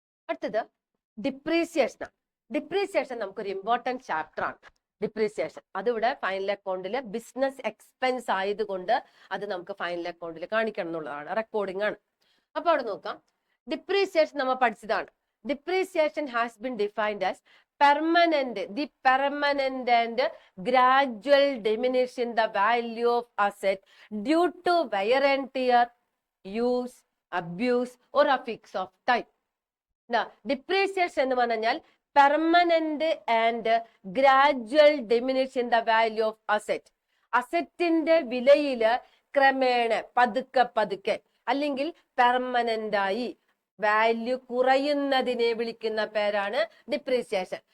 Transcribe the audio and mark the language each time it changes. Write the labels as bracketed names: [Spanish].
[Malayalam] അടുത്തത് depreciation. Depreciation നമുക്കൊരു important chapter ആണ്. ഡിപ്രീസിയേഷൻ അതിവിടെ ഫൈനൽ അക്കൗണ്ടിൽ ബിസിനസ് എക്സ്പെൻസ് ആയതുകൊണ്ട് അത് നമുക്ക് ഫൈനൽ അക്കൗണ്ടിൽ കാണിക്കണം എന്നുള്ളതാണ്, റെക്കോർഡിംഗ് ആണ്. അപ്പൊ അവിടെ നോക്കാം. ഡിപ്രീസിയേഷൻ നമ്മൾ പഠിച്ചതാണ്. [English] Depreciation has been defined as the permanent and gradual diminish in the value of asset due to wear and tear, use, abuse or affix of time. Depreciation [Malayalam] എന്ന് പറഞ്ഞാൽ [English] Permanent and gradual diminish in the value of asset. [Malayalam] അസെറ്റിന്റെ വിലയില് ക്രമേണ പതുക്കെ അല്ലെങ്കിൽ permanent ആയി value കുറയുന്നതിനെ വിളിക്കുന്ന പേരാണ് depreciation.